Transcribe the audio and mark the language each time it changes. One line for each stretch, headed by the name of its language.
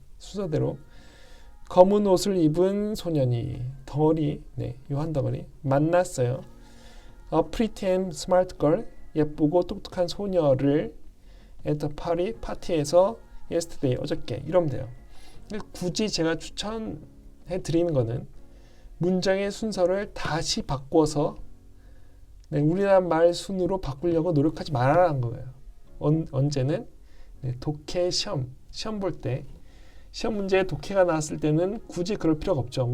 Korean: 순서대로 검은 옷을 입은 소년이 덩어리, 네, 이 한 덩어리 만났어요.
English: A pretty and smart girl,
Korean: 예쁘고 똑똑한 소녀를
English: at the party,
Korean: 파티에서
English: yesterday,
Korean: 어저께 이러면 돼요. 굳이 제가 추천해 드리는 거는 문장의 순서를 다시 바꿔서 네, 우리나라 말 순으로 바꾸려고 노력하지 말아라는 거예요. 언제는 네, 독해 시험 볼 때 시험 문제에 독해가 나왔을 때는 굳이 그럴 필요가 없죠.